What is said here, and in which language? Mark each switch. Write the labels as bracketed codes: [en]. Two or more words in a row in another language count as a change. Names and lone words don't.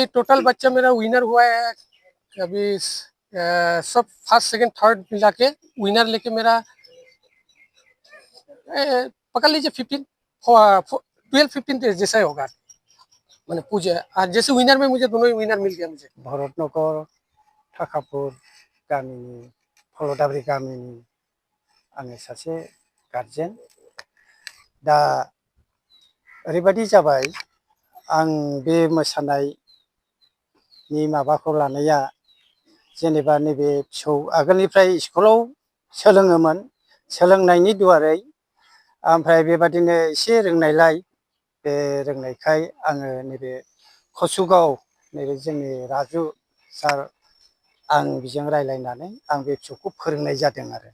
[hi] टोटल बच्चा मेरा विनर हुआ है अभी, सब [en] first second third [hi] मिला के विनर लेके मेरा पकड़ लीजिए 12-15 जैसा ही होगा। मैंने पूछे आज जैसे विनर में मुझे दोनों ही विनर मिल गया मुझे। [brx] भरतनगर थाखापुर गामिनि फलदाब्रि गामिनि आङो सासे गार्जेन। दा ओरैबायदि जाबाय, आं बे मोसानायनि माबाखौ लानाया जेनेबा नैबे फिसौ आगोलनिफ्राय स्कुलाव सोलोङोमोन, सोलोंनायनि दुवारै ओमफ्राय बेबादिनो एसे रोंनायलाय, बे रोंनायखाय आङो नैबे कसुगाव नैबे जोंनि राजु सार, आं बिजों रायलायनानै आं बे फिसौखौ फोरोंनाय जादों आरो।